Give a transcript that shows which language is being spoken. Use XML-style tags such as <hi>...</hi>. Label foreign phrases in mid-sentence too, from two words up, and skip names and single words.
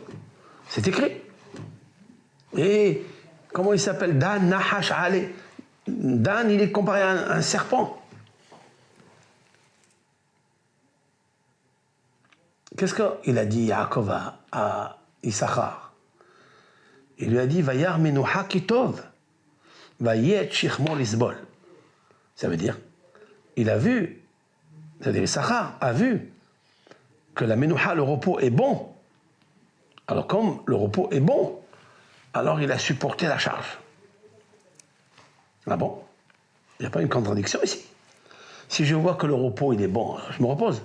<fr>C'est écrit. Et comment il s'appelle?</fr> <he>דן נחש עלי.</he> <fr>Dan, il est comparé à un serpent. Qu'est-ce qu'il a dit Yaakov à Issachar? Il lui a dit</fr> <he>וירא מנוחה כי טוב ויט שכמו לסבול.</he> <fr>Ça veut dire, il a vu, c'est-à-dire Issachar a vu que la menuha, le repos, est bon. Alors comme le repos est bon, alors il a supporté la charge. Ah bon? Il n'y a pas une contradiction ici. Si je vois que le repos, il est bon, je me repose.</fr>